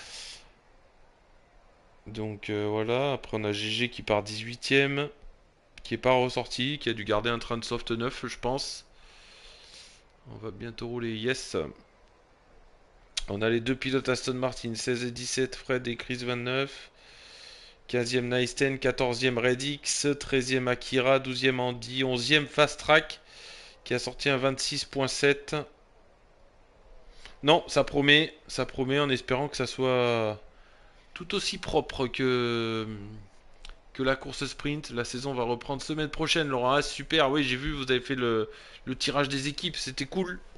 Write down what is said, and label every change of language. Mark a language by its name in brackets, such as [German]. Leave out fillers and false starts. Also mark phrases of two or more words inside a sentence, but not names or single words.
[French] Donc voilà, après on a GG qui part 18ème, qui est pas ressorti, qui a dû garder un train de soft 9 je pense. On va bientôt rouler, yes. On a les deux pilotes Aston Martin, 16 et 17, Fred et Chris 29. 15e Naisten, 14e Redix, 13e Akira, 12e Andy, 11e Fast Track qui a sorti un 26.7. Non, ça promet en espérant que ça soit tout aussi propre que la course sprint. La saison va reprendre semaine prochaine, Laurent. Ah, super, oui, j'ai vu, vous avez fait le tirage des équipes, c'était cool.